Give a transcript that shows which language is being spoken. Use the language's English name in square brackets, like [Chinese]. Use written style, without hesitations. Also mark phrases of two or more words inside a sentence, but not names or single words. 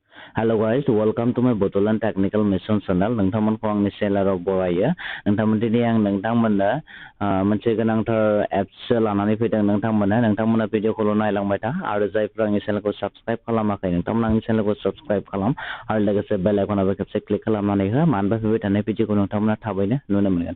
[English] Hello guys, welcome to my Botolan Technical Mission channel. [Bodo] नोंथांमोनखौ आंनि चेनेलाव बरायो। नोंथांमोन दिनै आं नोंथांमोननो मोनसे गोनांथार एप्स लानानै फैदों नोंथांमोना भिडिअखौल' नायलांबाय था आरो जायफ्रा आंनि चेनेलखौ साबस्क्राइब खालामाखै नोंथांमोना आंनि चेनेलखौ साबस्क्राइब खालाम आरो लोगोसे बेल आइकनावबो खेबसे क्लिक खालामनानै हो मानोना फैबाय थानाय भिडिअखौ नोंथांमोना थाबैनो नुनो मोनगोन।